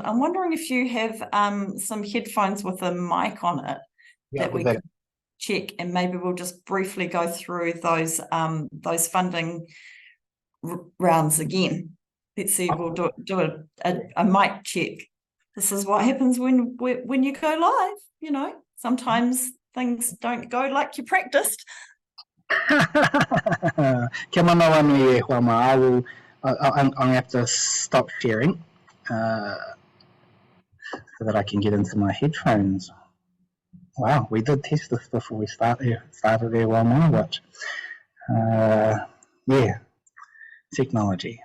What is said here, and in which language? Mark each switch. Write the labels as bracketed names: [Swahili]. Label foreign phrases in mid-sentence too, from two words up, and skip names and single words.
[English] I'm wondering if you have some headphones with a mic on it that we could check, and maybe we'll just briefly go through those funding rounds again. Let's see, we'll do a mic check. This is what happens when you go live, you know. Sometimes things don't go like you practiced. [Māori] Kia manawa nui e hoa ma. [English] I'm going to have to stop sharing so that I can get into my headphones. Wow, we did test this before we started there, well, but yeah, technology.